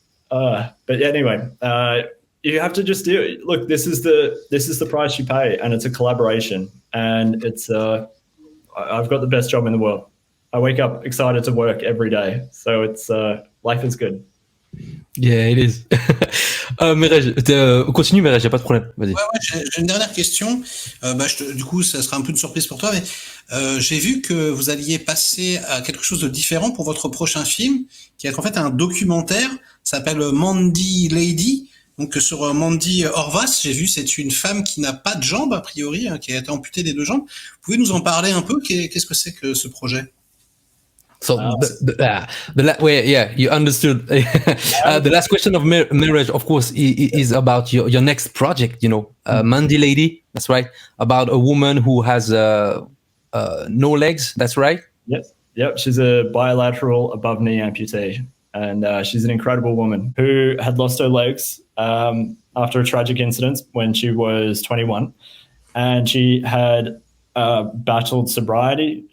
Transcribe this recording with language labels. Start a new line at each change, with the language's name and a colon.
English: But anyway. You have to just do it. Look, this is the price you pay, and it's a collaboration, and it's I've got the best job in the world. I wake up excited to work every day, so it's life is good. Yeah, it is.
French: Merej, continue, Merej, y a pas de problème. Vas-y. Ouais, j'ai une dernière question. Du coup, ça sera un peu une surprise pour toi, mais j'ai vu que vous alliez passer à quelque chose de différent pour votre prochain film, qui est en fait un documentaire. Ça s'appelle Mandy Lady. Donc sur Mandy Horvath, j'ai vu, c'est une femme qui n'a pas de jambes a priori, hein, qui a été amputée des 2 jambes. Vous pouvez nous en parler un peu? Qu'est-ce que c'est que ce projet?
English: So yeah, you understood. The last question of Merej, of course, is about your next project. Mandy Lady. That's right. About a woman who has no legs. That's right. Yes. Yep. She's a bilateral above knee amputee, and she's an incredible woman who had lost her legs after a tragic incident when she was 21, and she had battled sobriety.